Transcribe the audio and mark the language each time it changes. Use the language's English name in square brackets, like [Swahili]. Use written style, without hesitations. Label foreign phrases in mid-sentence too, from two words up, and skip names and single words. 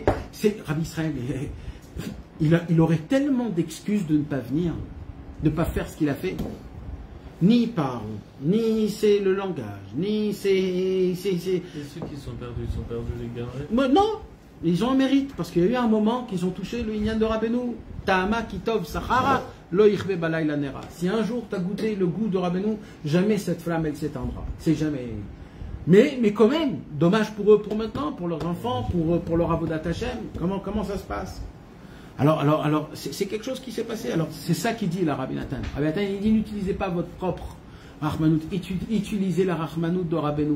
[French] Rabbi Israël, il aurait tellement d'excuses de ne pas venir, de ne pas faire ce qu'il a fait. Ni parle, ni c'est le langage, ni c'est... Et ceux qui sont perdus les garés? Non, ils ont un mérite, parce qu'il y a eu un moment qu'ils ont touché le Inyan de Rabbeinu. [Hebrew] טעמה כי טוב סחרה, לא יכבה בלילה נרה. [French] Si un jour tu as goûté le goût de Rabbeinu, jamais cette flamme elle s'éteindra. C'est jamais. Mais quand même, dommage pour eux pour maintenant, pour leurs enfants, pour leur [Hebrew] עבודת השם. [French] Comment ça se passe? Alors c'est quelque chose qui s'est passé. Alors c'est ça qu'il dit la Rabbi Nathan. Rabbi Nathan il dit n'utilisez pas votre propre Rahmanout, utilisez la Rahmanout de Rabbeinu.